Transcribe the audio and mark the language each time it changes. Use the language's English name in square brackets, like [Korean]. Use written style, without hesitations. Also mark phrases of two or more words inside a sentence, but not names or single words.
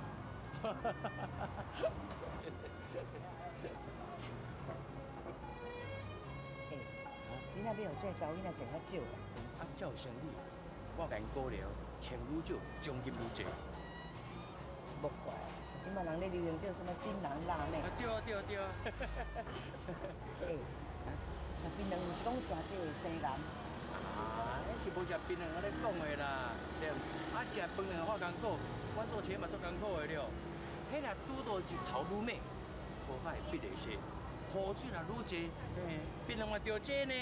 [Min Nan Chinese] 你那边有这查某囡仔穿较少啊？啊，才有生意，我甲因鼓励，穿愈少，奖金愈济。莫怪，即摆人咧流行叫什么槟榔辣妹。对啊。吃槟榔毋是讲食这个生癌。啊，迄是无食槟榔安尼讲的啦，对。啊，食槟榔发艰苦，阮做车嘛做艰苦的了。迄若拄到日头愈猛，头发会必会细，雨水若愈济，槟榔嘛着济呢。